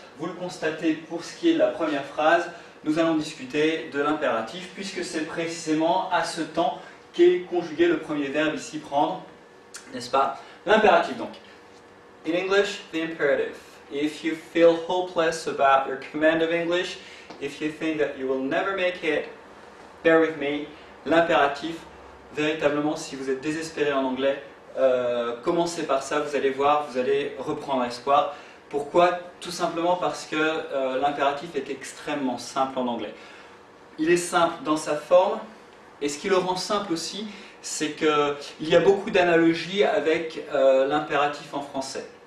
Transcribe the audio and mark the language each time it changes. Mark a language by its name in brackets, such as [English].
[French] Vous le constatez pour ce qui est de la première phrase, nous allons discuter de l'impératif puisque c'est précisément à ce temps qu'est conjugué le premier verbe ici prendre, n'est-ce pas? L'impératif donc. [English] In English, the imperative. If you feel hopeless about your command of English, if you think that you will never make it, bear with me. [French] L'impératif, véritablement, si vous êtes désespéré en anglais, commencez par ça, vous allez voir, vous allez reprendre espoir. Pourquoi? Tout simplement parce que l'impératif est extrêmement simple en anglais. Il est simple dans sa forme, et ce qui le rend simple aussi, c'est qu'il y a beaucoup d'analogies avec l'impératif en français.